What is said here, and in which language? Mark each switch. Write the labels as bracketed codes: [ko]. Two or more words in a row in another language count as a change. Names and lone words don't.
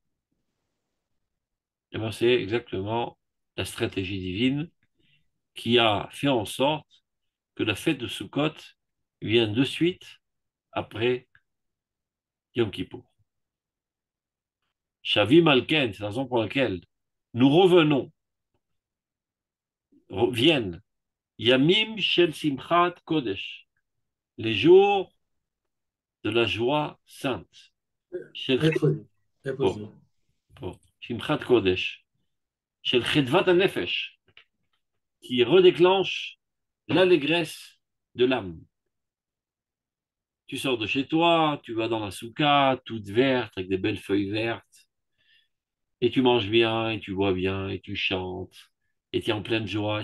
[fr] Et bien, c'est exactement la stratégie divine qui a fait en sorte que la fête de Sukkot vient de suite après Yom Kippour. [he] שבים על כן, [fr] c'est la raison pour laquelle nous revenons, viennent [he] ימים של שמחת קודש, [fr] les jours de la joie sainte. Shel Préposé. oh, Préposé. [he] oh, שמחת קודש, של חדוות נפש, [fr] qui redéclenche l'allégresse de l'âme. Tu sors de chez toi, tu vas dans la souka, toute verte, avec des belles feuilles vertes, et tu manges bien, et tu bois bien, et tu chantes, et tu es en pleine joie.